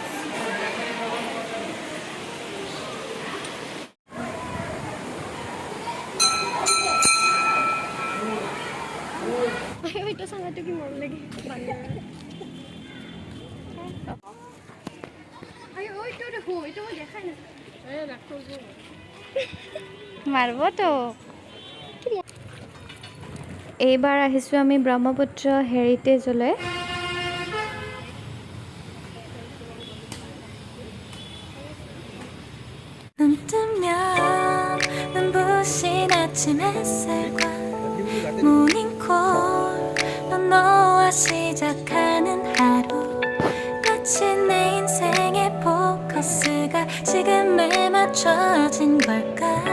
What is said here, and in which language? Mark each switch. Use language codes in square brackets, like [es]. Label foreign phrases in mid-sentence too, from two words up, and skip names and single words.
[as] এইটো চালাটো কি মৰম লাগে মাৰিব তো। এইবাৰ আহিছোঁ আমি ব্ৰহ্মপুত্ৰ হেৰিটেজলৈ। [ko] 눈 뜨면 눈부신 아침 햇살과 모닝콜로 너와 시작하는 하루, 마치 내 인생의 포커스가 지금에 맞춰진 걸까.